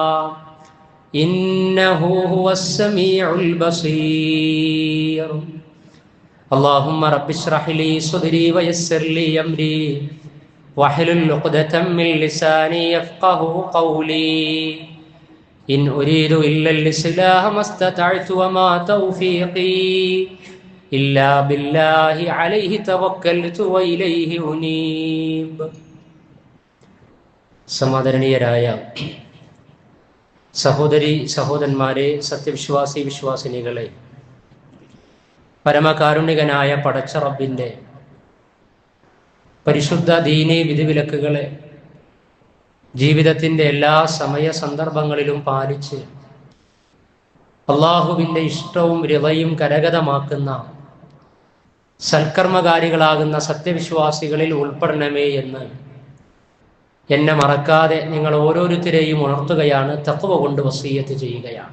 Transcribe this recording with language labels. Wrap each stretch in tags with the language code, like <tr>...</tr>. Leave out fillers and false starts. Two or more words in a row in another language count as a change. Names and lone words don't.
<ar>إنه هو السميع البصير اللهم رب اشرح لي صدري ويسر لي أمري واحلل عقدة من لساني يفقه قولي إن أريد إلا الإصلاح ما استطعت وما توفيقي إلا بالله عليه توكلت وإليه أنيب.</ar> <ml>സമാദരണീയരായ സഹോദരി സഹോദരന്മാരെ, സത്യവിശ്വാസി വിശ്വാസിനികളെ, പരമകാരുണികനായ പടച്ച റബ്ബിൻ്റെ പരിശുദ്ധ ദീനീ വിധിവിലക്കുകളെ ജീവിതത്തിൻ്റെ എല്ലാ സമയ സന്ദർഭങ്ങളിലും പാലിച്ച് അള്ളാഹുവിൻ്റെ ഇഷ്ടവും രിളയും കരഗതമാക്കുന്ന സൽക്കർമ്മകാരികളാകുന്ന സത്യവിശ്വാസികളിൽ ഉൾപ്പെടണമേ എന്ന് എന്നെ മറക്കാതെ നിങ്ങൾ ഓരോരുത്തരെയും ഉണർത്തുകയാണ്, തഖ്വ കൊണ്ട് വസിയ്യത്ത് ചെയ്യുകയാണ്.</ml>